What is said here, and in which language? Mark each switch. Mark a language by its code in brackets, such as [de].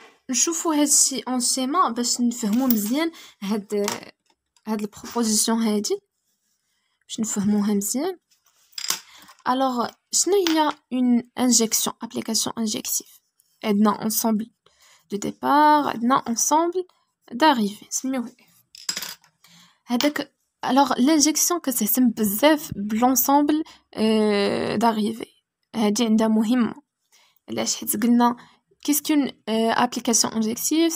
[ar] نشوفوا هادشي اون سيما باش نفهموا مزيان هاد البروبوزيسيون هادي باش نفهموها مزيان. [fr] alors [ar] شنو هي [fr] une injection application injective؟ [ar] عندنا [fr] ensemble de départ عندنا ensemble d'arrivée [ar] نسميوه هذاك. [fr] alors l'injection [ar] كتهتم بزاف بلونسومبل d'arrivée، هادي عندها مهمه. علاش؟ حيت قلنا [fr] qu'est-ce qu'une application injective?